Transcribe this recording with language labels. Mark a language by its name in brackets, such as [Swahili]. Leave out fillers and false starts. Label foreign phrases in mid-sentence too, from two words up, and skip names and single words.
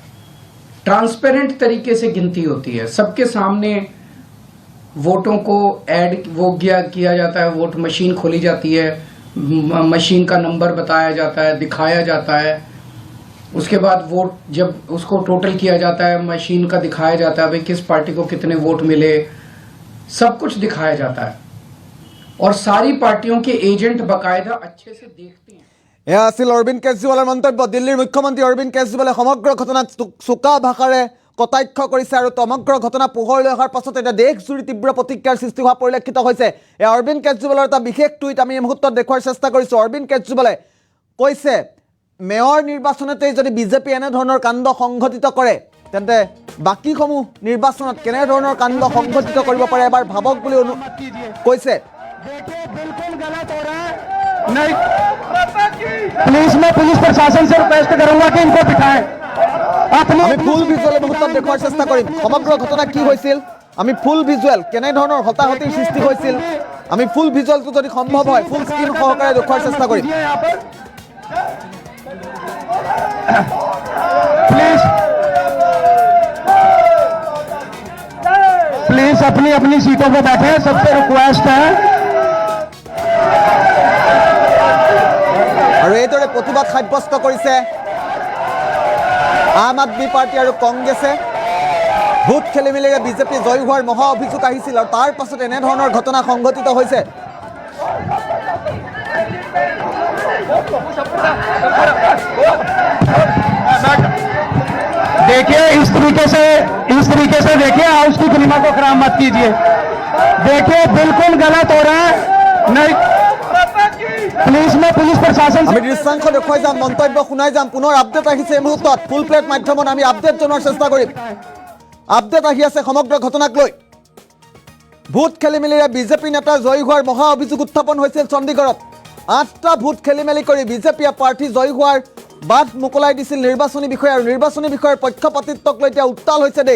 [Hindi] ट्रांसपेरेंट तरीके से गिनती होती है, सबके सामने वोटों को ऐड किया जाता है, वोट मशीन खोली जाती है, मशीन का नंबर बताया जाता है, दिखाया जाता है। उसके बाद वोट जब उसको टोटल किया जाता है, मशीन का दिखाया जाता है भाई किस पार्टी को कितने वोट मिले, सब कुछ दिखाया जाता है। और सारी पार्टियों के एजेंट बाकायदा अच्छे से देखते हैं। [Assamese] এয়া আছিল অৰবিন্দ কেজৰিৱালৰ মন্তব্য। দিল্লীৰ মুখ্যমন্ত্ৰী অৰবিন্দ কেজৰিৱালে সমগ্ৰ ঘটনাক চোকা ভাষাৰে কটাক্ষ কৰিছে আৰু সমগ্ৰ ঘটনা পোহৰলৈ অহাৰ পাছত এতিয়া দেশজুৰি তীব্ৰ প্ৰতিক্ৰিয়াৰ সৃষ্টি হোৱা পৰিলক্ষিত হৈছে। এই অৰবিন্দ কেজৰিৱালৰ এটা বিশেষ টুইট আমি এই মুহূৰ্তত দেখুৱাৰ চেষ্টা কৰিছোঁ। অৰবিন্দ কেজৰিৱালে কৈছে, মেয়ৰ নিৰ্বাচনতেই যদি বিজেপি এনেধৰণৰ কাণ্ড সংঘটিত কৰে, তেন্তে বাকীসমূহ নিৰ্বাচনত কেনেধৰণৰ কাণ্ড সংঘটিত কৰিব পাৰে এবাৰ ভাবক বুলি কৈছে। [Hindi] नहीं, प्लीज मैं पुलिस प्रशासन से रिक्वेस्ट करूंगा कि इनको बिठाएं। [Assamese] আমি [English] full visual [Assamese] মুহূৰ্তত দেখুৱাৰ চেষ্টা কৰিম। সমগ্ৰ ঘটনা কি হৈছিল আমি [English] full visual, [Assamese] কেনেধৰণৰ হতাহতিৰ সৃষ্টি হৈছিল, আমি ফুল ভিজুৱেলটো যদি সম্ভৱ হয় [English] full screen [Assamese] সহকাৰে দেখুৱাৰ চেষ্টা কৰিম। [Hindi] प्लीज अपनी अपनी सीटों पर बैठे, सबसे रिक्वेस्ट है। [Assamese] আৰু এইদৰে প্ৰতিবাদ সাব্যস্ত কৰিছে আম আদমি পাৰ্টি আৰু কংগ্ৰেছে। ভোট খেলি মেলিৰে বিজেপি জয়ী হোৱাৰ মহা অভিযোগ আহিছিল আৰু তাৰ পাছত এনেধৰণৰ ঘটনা সংঘটিত হৈছে। [Hindi] देखिए इस तरीके से देखिए, हाउस की गरिमा को खराब मत कीजिए। देखिए बिल्कुल गलत हो रहा है। नहीं, प्लीज मैं पुलिस प्रशासन [Assamese] আমি দৃশ্যাংশ দেখুৱাই যাম, মন্তব্য শুনাই যাম। পুনৰ আপডেট আহিছে এই মুহূৰ্তত [English] full plate [Assamese] মাধ্যমত আমি আপডেট জনোৱাৰ চেষ্টা কৰিম। আপডেট আহি আছে সমগ্ৰ ঘটনাক লৈ। ভোট খেলি মেলিৰে বিজেপি নেতা জয়ী হোৱাৰ মহা অভিযোগ উত্থাপন হৈছিল চণ্ডীগড়ত। 8টা ভোট খেলি মেলি কৰি বিজেপিয়ে প্ৰাৰ্থী জয়ী হোৱাৰ বাট মোকলাই দিছিল নিৰ্বাচনী বিষয়া, আৰু নিৰ্বাচনী বিষয়াৰ পক্ষপাতিত্বক লৈ এতিয়া উত্তাল হৈছে দেশ।